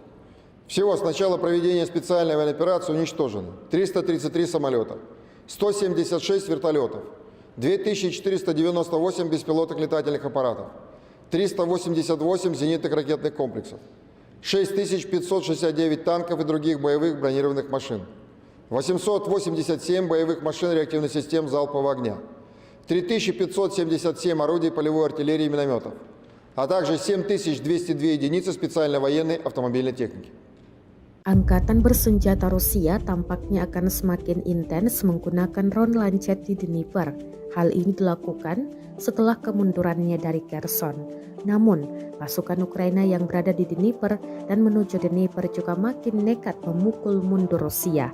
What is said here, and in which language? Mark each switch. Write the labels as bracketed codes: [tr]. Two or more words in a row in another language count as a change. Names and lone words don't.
[ru] Всего с начала проведения специальной военной операции уничтожено 333 самолета, 176 вертолетов, 2498 беспилотных летательных аппаратов, 388 зенитных ракетных комплексов, 6569 танков и других боевых бронированных машин, 887 боевых машин реактивных систем залпового огня, 3577 орудий полевой артиллерии и минометов, а также 7202 единицы специальной военной автомобильной техники. [id] Angkatan bersenjata Rusia tampaknya akan semakin intens menggunakan drone Lancet di Dnipro. Hal ini dilakukan setelah kemundurannya dari Kherson. Namun, pasukan Ukraina yang berada di Dnipro dan menuju Dnipro juga makin nekat memukul mundur Rusia.